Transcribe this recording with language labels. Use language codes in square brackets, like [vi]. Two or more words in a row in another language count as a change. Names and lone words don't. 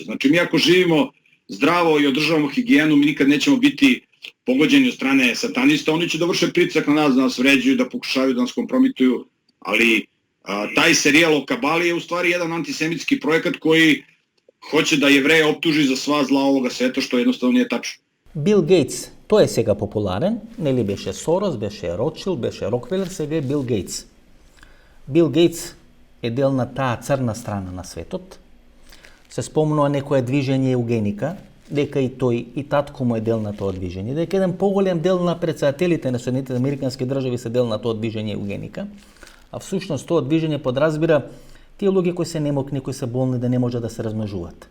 [sr] Znači mi ako živimo zdravo i održavamo higijenu, mi nikad nećemo biti pogođeni od strane satanista. Oni će da vrše pritisak na nas, da nas vređuju, da pokušavaju da nas kompromituju, ali taj serijal o Kabali je u stvari jedan antisemitski projekat koji hoće da Jevreje optuži za sva zla ovoga sveta, što jednostavno nije tačno. [mk] Бил Гейтс, той е сега популарен, нели беше Сорос, беше Ротшилд, беше Рокфелер, сега е Бил Гейтс. Бил Гейтс е дел на таа црна страна на светот. Се спомнува некое движење Еугеника, дека и тој и татко му е дел на тоа движење, дека еден поголем дел на председателите на Соединетите американски држави се дел на тоа движење Еугеника, а всушност тоа движење подразбира тие луѓе кои се немокни, кои се болни да не можат да се размножуваат.